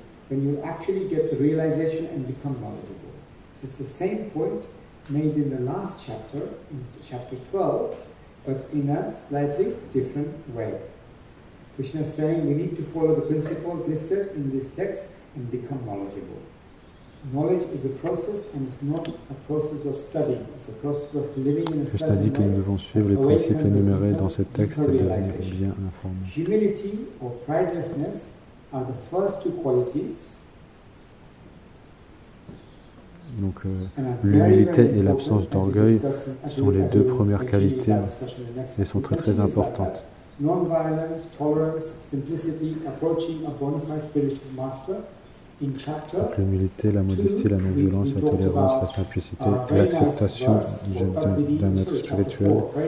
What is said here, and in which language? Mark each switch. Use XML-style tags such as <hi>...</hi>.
<en>Then you actually get the realization and become knowledgeable. So it's the same point made in the last chapter, in chapter 12, but in a slightly different way. Krishna is saying we need to follow the principles listed in this text and become knowledgeable. Knowledge is a process and it's not a process of studying. It's a process of living in a</en> <fr>Krishna dit que nous devons suivre les principes énumérés dans ce texte et devenir bien informés.</fr> <en>Humility or pridelessness are the first two qualities.</en> <fr>Donc l'humilité et l'absence d'orgueil sont les deux premières qualités et sont très très importantes.</fr> <en>Non-violence, tolerance, simplicity, approaching a bona fide spiritual master.</en> <fr>Donc l'humilité, la modestie, la non-violence, la tolérance, la simplicité et l'acceptation d'un maître spirituel.</fr>